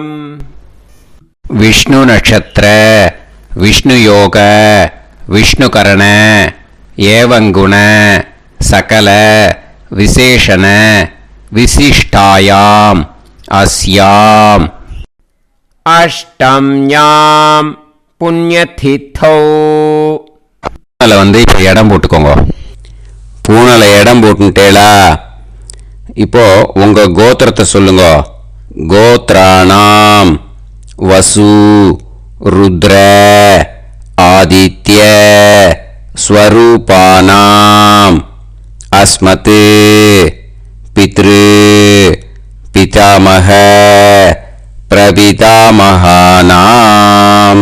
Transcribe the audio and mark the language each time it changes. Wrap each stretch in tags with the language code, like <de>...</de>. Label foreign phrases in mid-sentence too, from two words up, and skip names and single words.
<sa>विष्णु नक्षत्र विष्णु योग विष्णुकरण एवं गुण सकल विशेषण विशिष्टायाम् अस्याम् अष्टम्यां புண்ணியதித்தோ.</sa> <ta>பூனலை இப்போ இடம் போட்டுக்கோங்க. பூனலை இடம் போட்டுட்டேலா. இப்போ உங்க கோத்திரத்தை சொல்லுங்க.</ta> <sa>கோத்ராணாம் வசு ருத்ர ஆதித்ய ஸ்வரூபானாம் அஸ்மத் பித்ரு பிதாமக பிரபிதாமகானாம்.</sa>